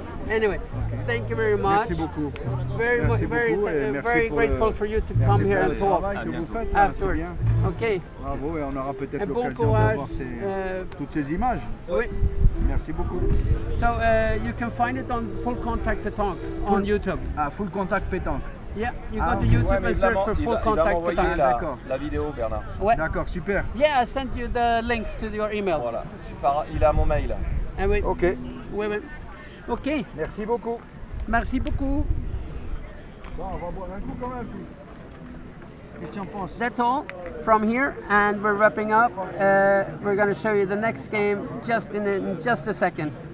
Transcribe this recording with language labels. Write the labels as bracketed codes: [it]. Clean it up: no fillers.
[en] Anyway, thank you very much. [fr] Merci beaucoup. [en] Very grateful for you to come here and talk afterwards. Okay. [fr] Bravo, et on aura peut-être l'occasion de voir toutes ces images. Oui. Merci beaucoup. [en] So you can find it on Full Contact Pétanque on YouTube. [fr] Ah, Full Contact Pétanque. [en] Yeah, you go to YouTube and search for Full Contact Pétanque. [fr] La vidéo, Bernard. Ouais. D'accord, super. [en] Yeah, I sent you the links to your email. [fr] Voilà, il a mon mail. Ah oui. Ok. Oui. Ok. Merci beaucoup. Merci beaucoup. Bon, on va boire un coup quand même. Qu'est-ce que tu en penses? [en] That's all from here, and we're wrapping up. We're going to show you the next game in just a second.